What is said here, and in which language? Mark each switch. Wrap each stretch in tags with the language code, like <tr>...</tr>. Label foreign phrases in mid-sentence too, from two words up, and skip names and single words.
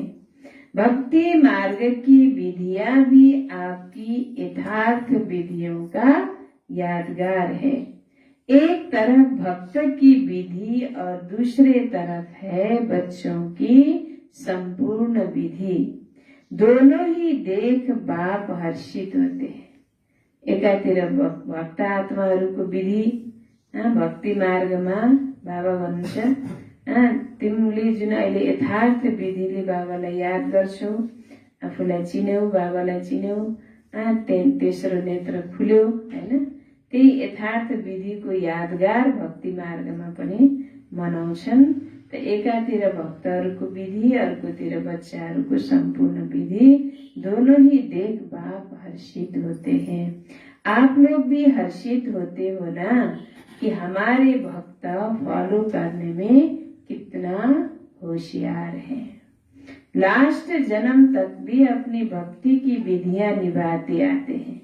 <hi>भक्ति मार्ग की विधियां भी आपकी यथार्थ विधियों का यादगार है। एक तरफ भक्त की विधि और दूसरे तरफ है बच्चों की संपूर्ण विधि। दोनों ही देख बाप हर्षित होते हैं।</hi> <ne>एकातिर भक्त आत्माहरूको विधि भक्ति मार्गमा बाबा भन्नुहुन्छ तिमीले जुन अहिले यथार्थ विधिले बाबालाई याद गर्छौ, आफूलाई चिन्यौ, बाबालाई चिन्यौ, तेस्रो नेत्र खुल्यो हैन, त्यही यथार्थ विधिको यादगार भक्ति मार्गमा पनि मनाउँछन्। त एकातिर भक्तहरूको विधि, अर्कोतिर बच्चाहरूको संपूर्ण विधि,</ne> <hi>दोनों ही देख बाप हर्षित होते हैं। आप लोग भी हर्षित होते हो ना कि हमारे भक्त फॉलो करने में कितना होशियार है। लास्ट जन्म तक भी अपनी भक्ति की विधियां निभाते आते हैं।</hi>